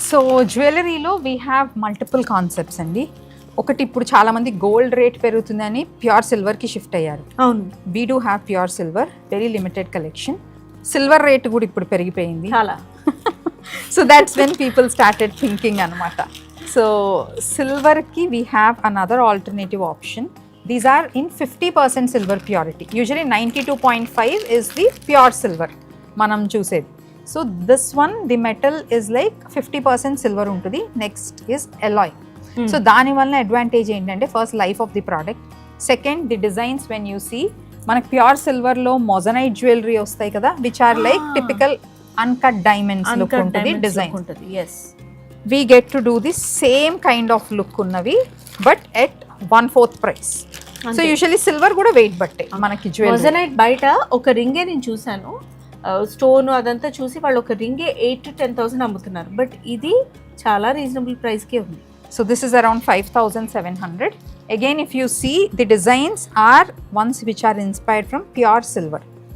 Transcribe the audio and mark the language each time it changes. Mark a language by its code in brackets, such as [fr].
[te] So జ్యువెలరీలో [en] we have multiple concepts [te] అండి. ఒకటి, ఇప్పుడు చాలా మంది గోల్డ్ రేట్ పెరుగుతుందని ప్యూర్ సిల్వర్కి షిఫ్ట్ అయ్యారు. అవును, [en] We do have pure silver, very limited collection. [te] Silver rate కూడా ఇప్పుడు పెరిగిపోయింది చాలా. [en] So that's when people started thinking అనమాట. So సిల్వర్కి we have another alternative option. These are in 50% silver purity. Usually 92.5 is the pure silver [te] మనం చూసేది. [en] So this one the metal is like 50% silver ఉంటుంది. Next is alloy. So దానివల్ల advantage ఏంటంటే first life of the product, second the designs. When you see మనకి pure సిల్వర్లో moissanite jewellery [te] వస్తాయి కదా, [en] Which are like typical uncut diamonds look ఉంటుంది, design ఉంటుంది. Yes, we get to do the same kind of look ఉన్నవి but at 1/4 price. [te] So usually silver కూడా wait బట్టే మనకి jewellery. Moissanite బయట ఒక రింగే నేను చూసాను, స్టోన్ అదంతా చూసి వాళ్ళు ఒక రింగే 8,000 to 10,000 అమ్ముతున్నారు. బట్ ఇది చాలా రీజనబుల్ ప్రైస్కే ఉంది. [en] So this is around 5,700. Again if you see the designs are ones which are inspired from pure silver.